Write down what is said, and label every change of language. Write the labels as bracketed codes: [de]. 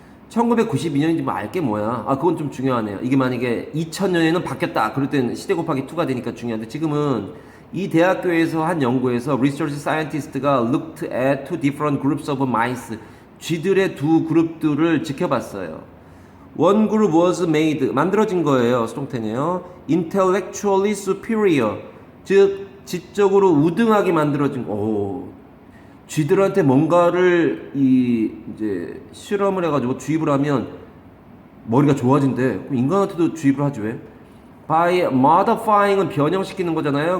[ko] 1992년인지 뭐 알게 뭐야? 아 그건 좀 중요하네요. 이게 만약에 2000년에는 바뀌었다. 그럴 때는 시대 곱하기 2가 되니까 중요한데 지금은 이 대학교에서 한 연구에서 [en] research scientist가 looked at two different groups of mice. [ko] 쥐들의 두 그룹들을 지켜봤어요. [en] One group was made [ko] 만들어진 거예요. 수동태네요. [en] Intellectually superior [ko] 즉 지적으로 우등하게 만들어진 쥐들한테 뭔가를 이제 실험을 해가지고 주입을 하면 머리가 좋아진대. 그럼 인간한테도 주입을 하지 왜? By modifying은 변형시키는 거잖아요.